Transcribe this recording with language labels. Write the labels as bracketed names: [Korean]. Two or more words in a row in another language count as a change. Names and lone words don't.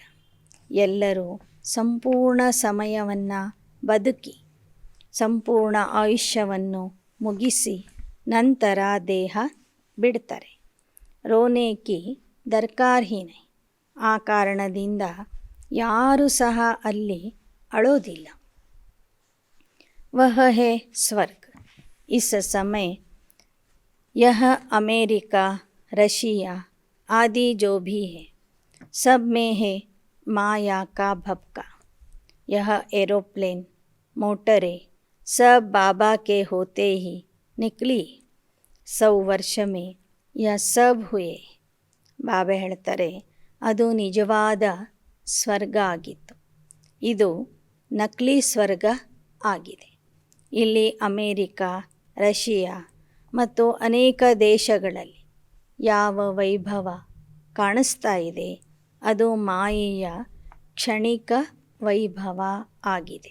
[Kannada] ಎಲ್ಲರೂ ಸಂಪೂರ್ಣ ಸಮಯವನ್ನು ಬದುಕಿ ಸಂಪೂರ್ಣ ಆಯುಷ್ಯವನ್ನು ಮುಗಿಸಿ ನಂತರ ದೇಹ ಬಿಡ್ತಾರೆ. [Hindi] रोने की दरकार ही नहीं. [Kannada] ಆ ಕಾರಣದಿಂದ ಯಾರೂ ಸಹ ಅಲ್ಲಿ ಅಳೋದಿಲ್ಲ. [Hindi] वह है स्वर्ग। इस समय यह अमेरिका रशिया आदि जो भी है, सब में है माया का भपका। यह एरोप्लेन मोटरें सब बाबा के होते ही निकली। 100 ವರ್ಷ में यह सब हुए. [Kannada] ಬಾಬಾ ಹೇಳ್ತಾರೆ, ಅದು ನಿಜವಾದ ಸ್ವರ್ಗ ಆಗಿತ್ತು, ಇದು ನಕಲಿ ಸ್ವರ್ಗ ಆಗಿದೆ. ಇಲ್ಲಿ ಅಮೇರಿಕಾ, ರಶಿಯಾ ಮತ್ತು ಅನೇಕ ದೇಶಗಳಲ್ಲಿ ಯಾವ ವೈಭವ ಕಾಣಿಸ್ತಾ ಇದೆ ಅದು ಮಾಯೆಯ ಕ್ಷಣಿಕ ವೈಭವ ಆಗಿದೆ.